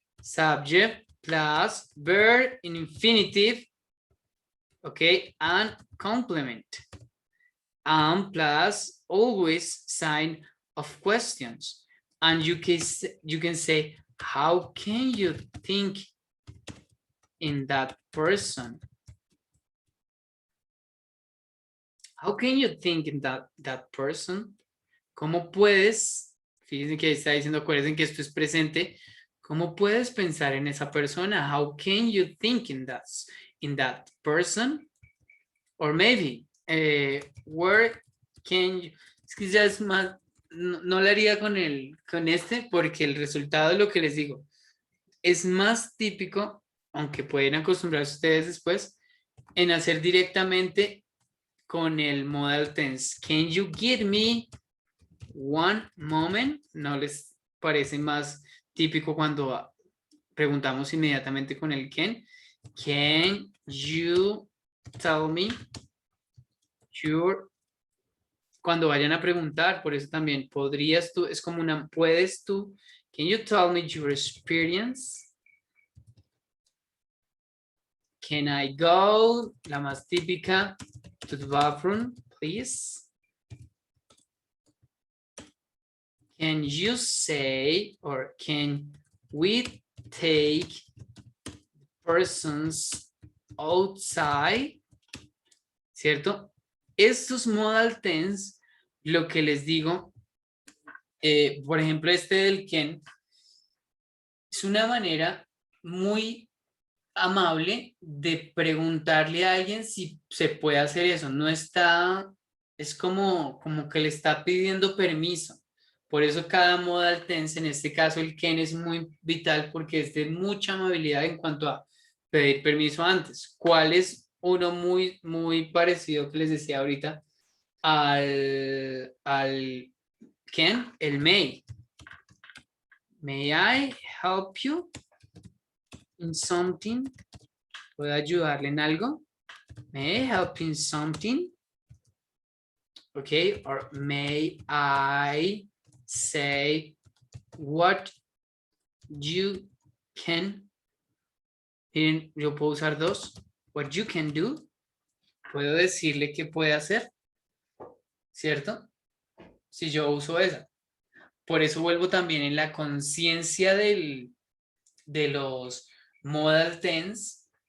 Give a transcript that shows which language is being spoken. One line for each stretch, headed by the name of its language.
English: Subject plus verb in infinitive, okay, and complement. And plus always sign of questions. And you can say, how can you think in that person? How can you think in that person?
Spanish: ¿Cómo puedes? Fíjense que está diciendo, acuérdense que esto es presente. ¿Cómo puedes pensar en esa persona?
English: How can you think in that person? Or maybe, where can you...
Spanish: Es que ya es más, no lo haría con este porque el resultado de lo que les digo es más típico, aunque pueden acostumbrarse ustedes después, en hacer directamente con el modal tense.
English: Can you give me one moment?
Spanish: ¿No les parece más típico cuando preguntamos inmediatamente con el can?
English: Can you tell me your...
Spanish: Cuando vayan a preguntar, por eso también podrías tú, es como una, puedes tú,
English: can you tell me your experience? Can I go,
Spanish: la más típica,
English: to the bathroom, please? Can you say, or can we take persons outside?
Spanish: ¿Cierto? Estos modal tense, lo que les digo, por ejemplo, este del can, es una manera muy amable de preguntarle a alguien si se puede hacer eso. No está, es como que le está pidiendo permiso. Por eso cada modal tense, en este caso el can, es muy vital porque es de mucha amabilidad en cuanto a pedir permiso antes. ¿Cuál es uno muy parecido que les decía ahorita al can? El may.
English: May I help you in something?
Spanish: ¿Puedo ayudarle en algo?
English: May I help in something? Okay, or may I say what you can?
Spanish: Miren, yo puedo usar dos.
English: What you can do.
Spanish: Puedo decirle qué puede hacer, ¿cierto? Si yo uso esa. Por eso vuelvo también en la conciencia de los modal tense.